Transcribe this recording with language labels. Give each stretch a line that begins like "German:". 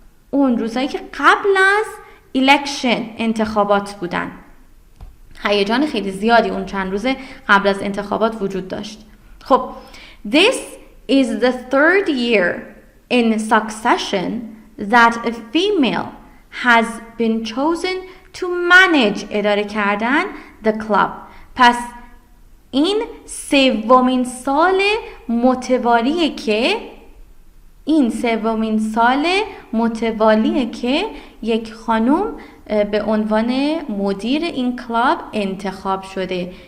Persian: اون روزهایی که قبل از election انتخابات بودن. هیجان خیلی زیادی اون چند روز قبل از انتخابات وجود داشت.
English: خب this is the 3rd year in succession that a female has been chosen to manage
Persian: اداره کردن
English: the club.
Persian: پس این سومین سال متوالیه که یک خانم به عنوان مدیر این کلاب انتخاب شده.